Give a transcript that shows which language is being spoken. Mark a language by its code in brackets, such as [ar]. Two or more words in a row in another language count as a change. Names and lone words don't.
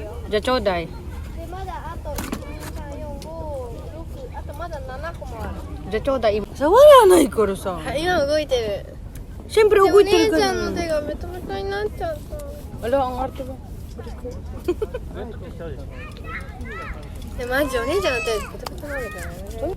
[ja] じゃあちょうだい。でまだあと1、2、3、4、5、6、あとまだ7個もある。じゃあちょうだい。触らないからさ。今動いてる。シンプル動いてるお姉ちゃから。んの手がベトベトになっちゃった。あ [tl] れ、ang arte ba? [ja] マジお姉ちゃんの手ベトベトなんだからね。